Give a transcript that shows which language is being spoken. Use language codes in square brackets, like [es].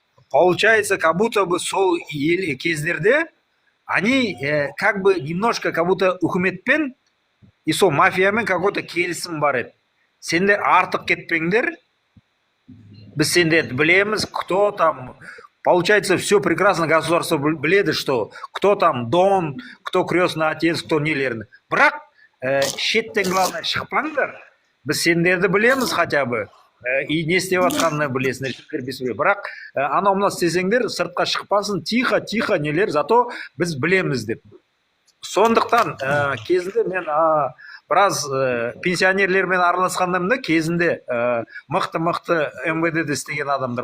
[ru] Получается, как будто бы [kk] сол кездерде [ru] они как бы немножко как будто [kk] үкіметпен [ru] и [kk] сол мафиямен [ru] какой-то [kk] келісім бар еді. Сендер артық кетпеңдер. Біз сендерді білеміз, [ru] кто там. Получается, все прекрасно, государство [kk] біледі, [ru] что кто там Дон, кто крестный отец, кто нелерді. [kk] Бірақ шеттен главное шықпаңдар. Біз сендерді білеміз [ru] хотя бы. [kk] И не істеп жатқанын білесіңдер. Бірақ анау мына істесеңдер, сыртқа шықпасын, тихо нелер, зато біз білеміз деп. Сондықтан кезінде мен біраз пенсионерлермен араласқандамда кезінде мықты МВД-де істеген адамдар.